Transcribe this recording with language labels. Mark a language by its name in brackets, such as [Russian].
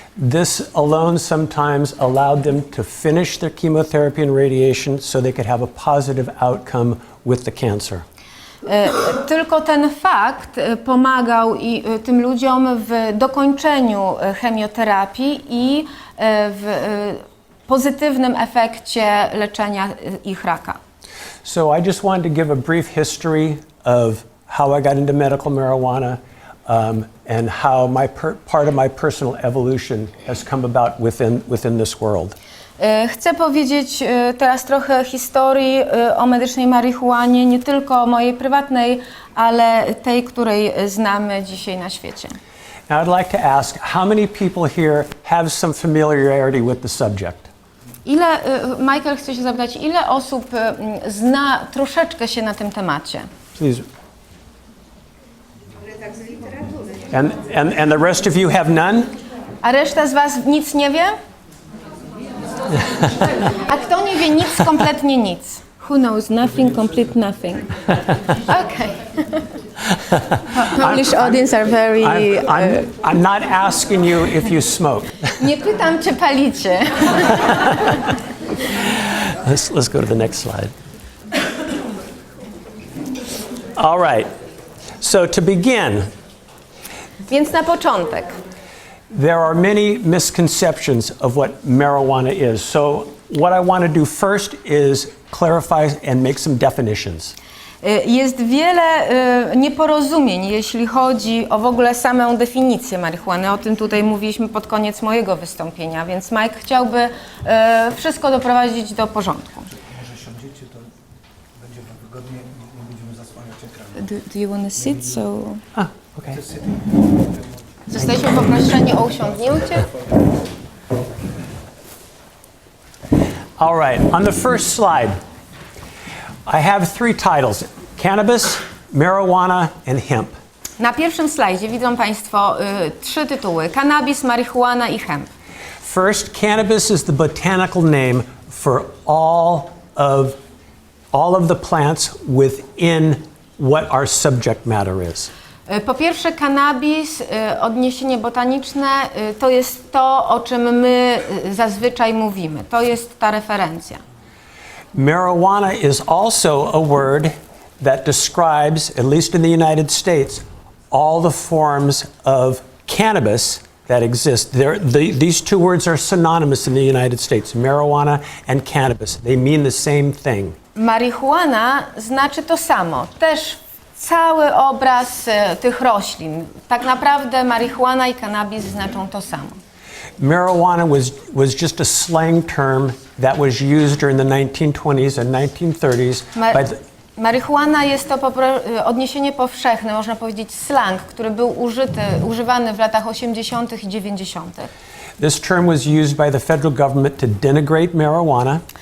[English] This alone sometimes allowed them to finish their chemotherapy and radiation so they could have a positive outcome with the cancer. [Polish] Tylko ten fakt pomagał tym ludziom w dokończeniu chemioterapii i w pozytywnym efekcie leczenia ich raka. [English] So I just wanted to give a brief history of how I got into medical marijuana and how part of my personal evolution has come about within this world. [Polish] Chcę powiedzieć teraz trochę historii o medycznej marihuanie, nie tylko mojej prywatnej, ale tej, której znamy dzisiaj na świecie. [English] Now I'd like to ask, how many people here have some familiarity with the subject? [Polish] Michael chce się zapytać, ile osób zna troszeczkę się na tym temacie? [English] Please. And the rest of you have none? [Polish] A reszta z was nic nie wie? A kto nie wie nic, kompletnie nic? [English] Who knows nothing, complete nothing. Okay. Polish audience are very... I'm not asking you if you smoke. [Polish] Nie pytam, czy palicie. [English] Let's go to the next slide. All right. So to begin, [Polish] Więc na początek. [English] there are many misconceptions of what marijuana is. So what I want to do first is clarify and make some definitions. [Polish] Jest wiele nieporozumień, jeśli chodzi o w ogóle samą definicję marihuany. O tym tutaj mówiliśmy pod koniec mojego wystąpienia, więc Mike chciałby wszystko doprowadzić do porządku. Może siądziecie, to będzie wam wygodnie, nie będziemy zasłaniać ekranu. [English] Do you want to sit? So... Okay. [Polish] Zostaliśmy poproszeni o usiądnięcie. [English] All right. On the first slide, I have three titles: cannabis, marijuana, and hemp. [Polish] Na pierwszym slajdzie widzą Państwo trzy tytuły: cannabis, marihuana i hemp. [English] First, cannabis is the botanical name for all of the plants within what our subject matter is. [Polish] Po pierwsze, cannabis, odniesienie botaniczne, to jest to, o czym my zazwyczaj mówimy. To jest ta referencja. [English] Marijuana is also a word that describes, at least in the United States, all the forms of cannabis that exist. These two words are synonymous in the United States, marijuana and cannabis. They mean the same thing. [Polish] Marihuana znaczy to samo, też cały obraz tych roślin. Tak naprawdę marihuana i cannabis znaczą to samo. [English] Marijuana was just a slang term that was used during the 1920s and 1930s by the, [Polish] Marihuana jest to odniesienie powszechne, można powiedzieć slang, który był używany w latach 80. i 90. [English] This term was used by the federal government to denigrate marijuana.